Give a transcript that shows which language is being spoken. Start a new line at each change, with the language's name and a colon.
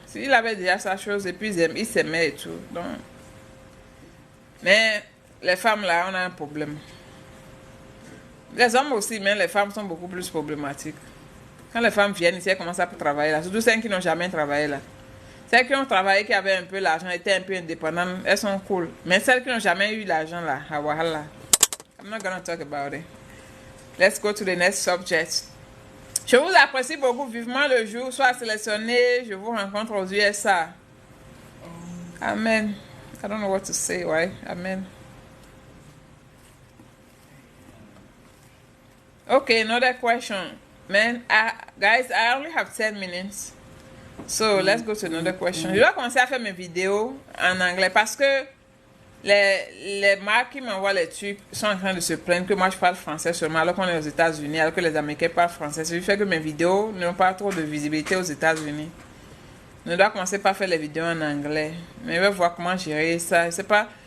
French: S'il avait déjà sa chose et puis il s'aimait et tout. Donc... Mais les femmes là, on a un problème. Les hommes aussi, mais les femmes sont beaucoup plus problématiques. Quand les femmes viennent ici, elles commencent à travailler là. Surtout celles qui n'ont jamais travaillé là. Celles qui ont travaillé, qui avaient un peu l'argent, étaient un peu indépendantes, elles sont cool. Mais celles qui n'ont jamais eu l'argent là, wahala.
English: I'm not gonna talk about it. Let's go to the next subject.
French: Je vous apprécie beaucoup vivement le jour où soit sélectionné, je vous rencontre aux USA. Amen.
English: I don't know what to say, right? Amen. Okay, another question. Man, guys, I only have 10 minutes. So, let's go to another question.
French: Je dois commencer à faire mes vidéos en anglais parce que les marques qui m'envoient les trucs sont en train de se plaindre que moi je parle français seulement alors qu'on est aux États-Unis, alors que les Américains parlent français. Ce qui fait que mes vidéos n'ont pas trop de visibilité aux États-Unis. Je dois commencer par faire les vidéos en anglais. Mais je vais voir comment gérer ça. Je sais pas.